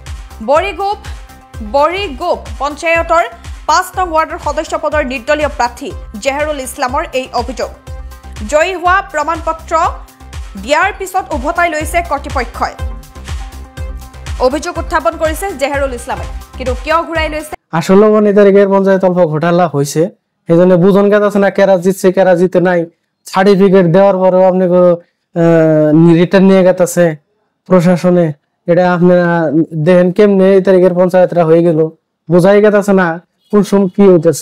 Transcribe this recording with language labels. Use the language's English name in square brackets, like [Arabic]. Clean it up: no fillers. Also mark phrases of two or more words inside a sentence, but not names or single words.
[Assamese] বৰিগোপ পঞ্চায়তৰ 5 নং ৱাৰ্ডৰ সদস্য পদৰ নিৰ্দলীয় প্ৰাৰ্থী জেহৰুল ইছলামৰ এই অভিযোগ। জয়ী হোৱা প্ৰমাণপত্ৰ দিয়াৰ পিছত উভতাই লৈছে কৰ্তৃপক্ষই। অভিযোগ উত্থাপন কৰিছে জেহৰুল ইছলামে, কিন্তু কিয় ঘূৰাই লৈছে? [Bangla] আসলে এই তারিখের পঞ্চায়েত অল্প ঘোটালা হয়েছে, এই জন্য বুঝন গেছে না কেরা জিতছে কেরা জিতে নাই। সার্টিফিকেট দেওয়ার পরেও আপনি রিটার্ন নিয়ে গেছে প্রশাসনে। এটা আপনারা দেখেন কেমনে এই তারিখের পঞ্চায়েতরা হয়ে গেল, বোঝাই গেছে না কুলসুম কি হইতেছে।